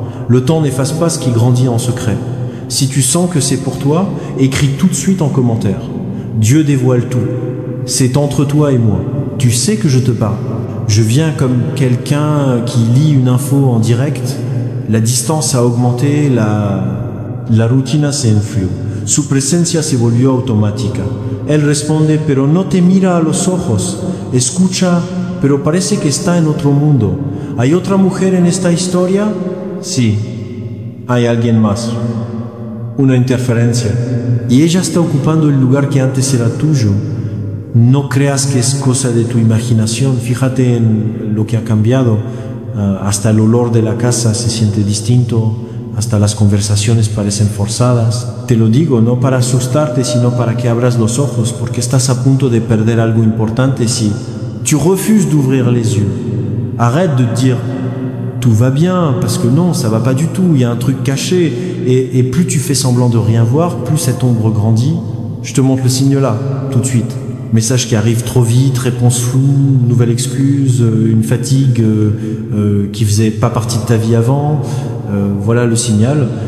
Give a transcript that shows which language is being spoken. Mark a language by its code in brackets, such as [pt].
[fr] Le temps n'efface pas ce qui grandit en secret. Si tu sens que c'est pour toi, écris tout de suite en commentaire. Dieu dévoile tout. C'est entre toi et moi. Tu sais que je te parle. Je viens comme quelqu'un qui lit une info en direct. [es] La distance a augmenté, la rutina se enfrió. Su presencia se volvió automática. Él responde, pero no te mira a los ojos. Escucha, pero parece que está en otro mundo. ¿Hay otra mujer en esta historia? Sí, hay alguien más. Una interferencia. Y ella está ocupando el lugar que antes era tuyo. No creas que es cosa de tu imaginación. Fíjate en lo que ha cambiado. Hasta el olor de la casa se siente distinto. Hasta las conversaciones parecen forzadas. Te lo digo no para asustarte, sino para que abras los ojos, porque estás a punto de perder algo importante si [fr] tu refuses d'ouvrir les yeux. Arrête de te dire tout va bien, parce que non, ça va pas du tout, il y a un truc caché. Et plus tu fais semblant de rien voir, plus cette ombre grandit. Je te montre le signe là, tout de suite. Message qui arrive trop vite, réponse floue, nouvelle excuse, une fatigue qui faisait pas partie de ta vie avant. Voilà le signal.